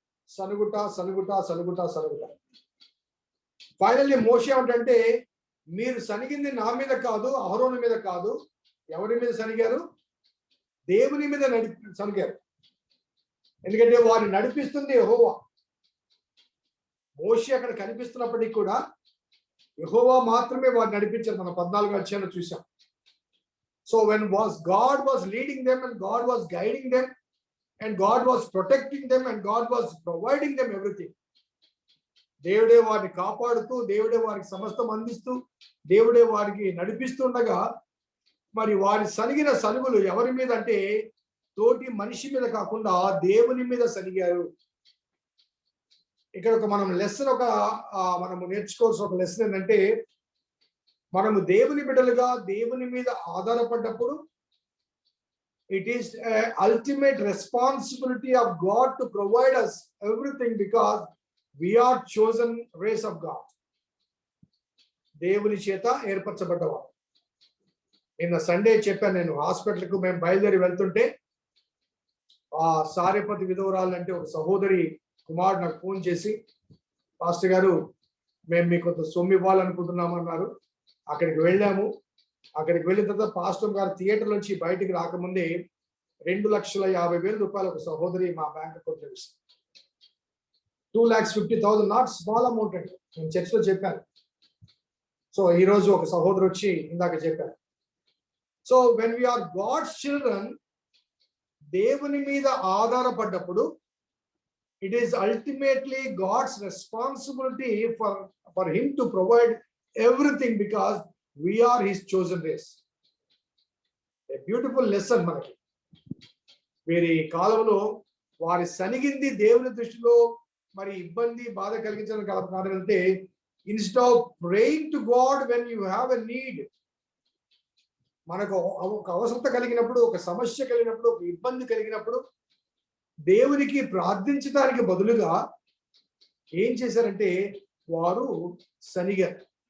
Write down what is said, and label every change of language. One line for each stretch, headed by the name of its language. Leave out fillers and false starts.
Telugu: సనుగుట సనుగుట సనుగుట సనుగుట. Finally మోషే ఏమంటే, మీరు సనిగింది నా మీద కాదు, అహరోను మీద కాదు, ఎవరి మీద సనిగారు? దేవుని మీద సనిగారు. ఎందుకంటే వారిని నడిపిస్తుంది యెహోవా. మోషే అక్కడ కనిపిస్తున్నప్పటికీ కూడా యెహోవా మాత్రమే వారిని నడిపించారు. మనం 14వ అధ్యాయంలో చూసాం.
English: So when God was leading them and God was guiding them and God was protecting them and God was providing them everything.
Telugu: దేవుడే వారిని కాపాడుతూ, దేవుడే వారికి సమస్తం అందిస్తూ, దేవుడే వారికి నడిపిస్తుండగా మరి వారి సనిగిన సనుగులు ఎవరి మీద అంటే తోటి మనిషి మీద కాకుండా దేవుని మీద సనిగారు. ఇక్కడ మనం లెసన్ మనము నేర్చుకోవాల్సిన ఒక లెసన్ ఏంటంటే, మనము దేవుని బిడ్డలుగా దేవుని మీద ఆధారపడ్డప్పుడు
English: it is an ultimate responsibility of God to provide us everything because we are chosen race of God.
Telugu: దేవుని చేత ఏర్పరచబడ్డవారు. నిన్న సండే చెప్పాను నేను, హాస్పిటల్కు మేము బయలుదేరి వెళ్తుంటే ఆ సారేపతి విధవరాలు అంటే ఒక సహోదరి కుమారుడు నాకు ఫోన్ చేసి, పాస్టర్ గారు మేము మీకు కొంత సొమ్ము ఇవ్వాలనుకుంటున్నామన్నారు. అక్కడికి వెళ్ళాము. అక్కడికి వెళ్ళిన తర్వాత పాస్టర్ గారు థియేటర్ నుంచి బయటికి రాకముందే 2,50,000 రూపాయలు ఒక సహోదరి మా బ్యాంక్ అకౌంట్ లో ఇస్తుంది. 2,50,000
English: not small amount
Telugu: అండి. నేను చర్చలో చెప్పాను. సో ఈ రోజు ఒక సహోదరు వచ్చి ఇందాక చెప్పారు.
English: so when we are God's children,
Telugu: దేవుని మీద ఆధారపడ్డప్పుడు
English: it is ultimately God's responsibility for him to provide everything because we are his chosen race. A beautiful lesson మనకి.
Telugu: వీరి కాలంలో వారి సనిగింది దేవుని దృష్టిలో మరి ఇబ్బంది బాధ కలిగించడం కాదంటే,
English: instead of praying to God when you have a need,
Telugu: మనకు ఒక అవసరత కలిగినప్పుడు, ఒక సమస్య కలిగినప్పుడు, ఒక ఇబ్బంది కలిగినప్పుడు దేవునికి ప్రార్థించడానికి బదులుగా ఏం చేశారంటే వారు సనిగారు.